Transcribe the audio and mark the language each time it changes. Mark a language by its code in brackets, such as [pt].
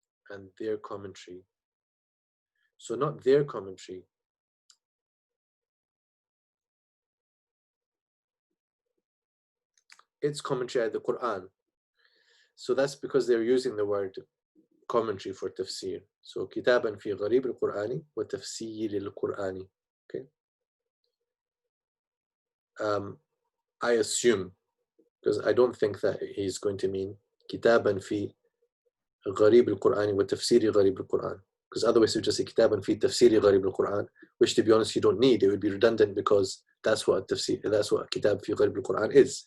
[en] and their commentary. So not their commentary. Its commentary at the Quran. So that's because they're using the word commentary for tafsir. [ar] So كتابا في غريب القرآن وتفسير القرآن. [en] Okay. I assume, because I don't think that he's going to mean [ar] كتابا في غريب القرآن وتفسير غريب القرآن, [en] because otherwise you just say [ar] كتابا في تفسير غريب القرآن, [en] which to be honest you don't need. It would be redundant because that's what [ar] كتاب في غريب القرآن [en] is.